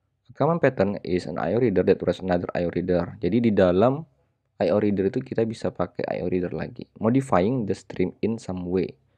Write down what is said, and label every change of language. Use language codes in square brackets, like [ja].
[en] A common pattern is an IO reader that was another IO reader. [id] Jadi di dalam IO reader itu kita bisa pakai IO reader lagi. [en] Modifying the stream in some way.